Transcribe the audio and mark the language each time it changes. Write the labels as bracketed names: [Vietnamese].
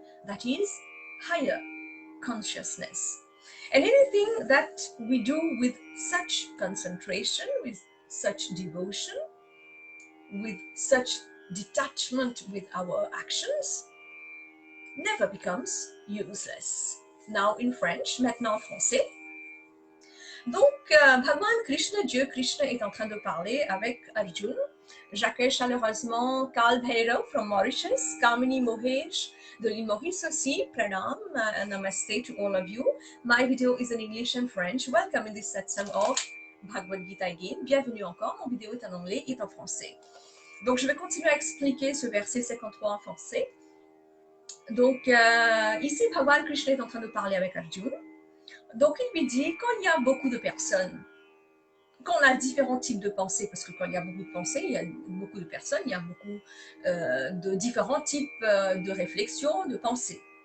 [English] That is higher consciousness. And anything that we do with such concentration, with such devotion, with such detachment with our actions, never becomes useless. Now in French, [French] maintenant en français. Donc, Bhagwan Krishna, Dieu Krishna est en train de parler avec Arjuna. J'accueille chaleureusement Karl Bhairav [English] from Mauritius, [French] Kamini Mohej de l'île Maurice aussi, Pranam, [English] and Namaste to all of you. My video is in English and French. Welcome in this satsang of Bhagwad Gita again. [French] Bienvenue encore, mon vidéo est en anglais et en français. Donc, je vais continuer à expliquer ce verset 53 en français. Donc, ici, Bhagwan Krishna est en train de parler avec Arjuna. Donc, il lui dit, quand il y a beaucoup de personnes, quand on a différents types de pensées, parce que quand il y a beaucoup de pensées, il y a beaucoup de personnes, il y a beaucoup de différents types de réflexions, de pensées.